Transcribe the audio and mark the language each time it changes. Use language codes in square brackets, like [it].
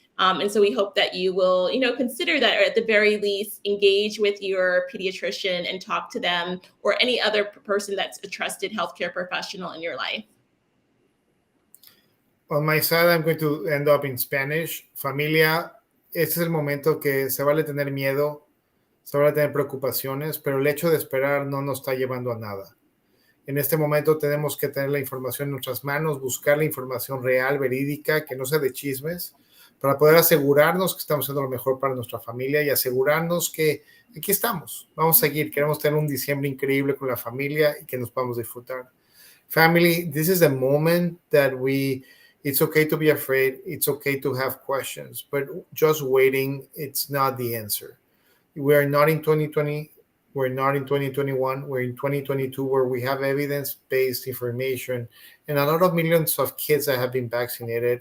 [en] And so we hope that you will, consider that, or at the very least, engage with your pediatrician and talk to them or any other person that's a trusted healthcare professional in your life. On my side, I'm going to end up in Spanish. Familia, [es] este es el momento que se vale tener miedo, se vale tener preocupaciones, pero el hecho de esperar no nos está llevando a nada. En este momento tenemos que tener la información en nuestras manos, buscar la información real, verídica, que no sea de chismes, para poder asegurarnos que estamos haciendo lo mejor para nuestra familia y asegurarnos que aquí estamos. Vamos a seguir. Queremos tener un diciembre increíble con la familia y que nos podamos disfrutar. [en] Family, this is the moment that it's okay to be afraid. It's okay to have questions, but just waiting, it's not the answer. We are not in 2020. We're not in 2021. We're in 2022, where we have evidence-based information and a lot of millions of kids that have been vaccinated.